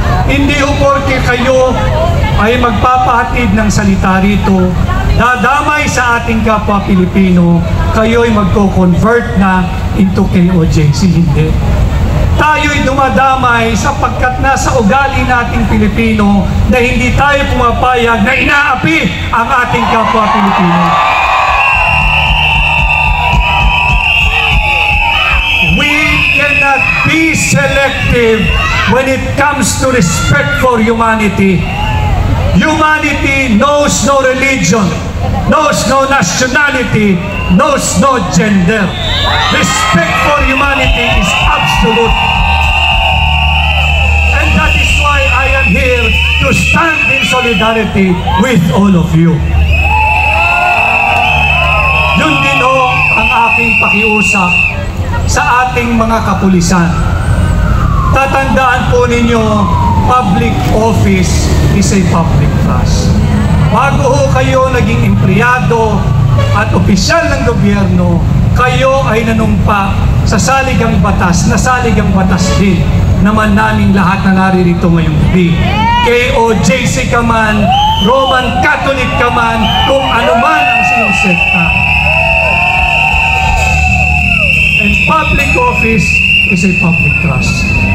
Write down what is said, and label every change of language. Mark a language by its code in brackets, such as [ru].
[tl] Hindi ho porke kayo ay magpapahatid ng salita rito, dadamay sa ating kapwa Pilipino, kayo ay magko-convert na into KOJC. Hindi. Tayo'y dumadamay sapagkat nasa ugali nating Pilipino na hindi tayo pumapayag na inaapi ang ating kapwa Pilipino. [en] We cannot be selective when it comes to respect for humanity. Humanity knows no religion, knows no nationality, knows no gender. Respect for humanity is absolute. And that is why I am here to stand in solidarity with all of you. [tl] Yun din ho ang aking pakiusap sa ating mga kapulisan. Tatandaan po ninyo, [en] public office is a public trust. [tl] Bago ho kayo naging empleyado at opisyal ng gobyerno, kayo ay nanumpa sa saligang batas, na saligang batas din naman naming lahat na naririto ngayong gabi. KOJC ka man, Roman Catholic ka man, kung ano man ang siyong sekta. [en] And public office is a public trust.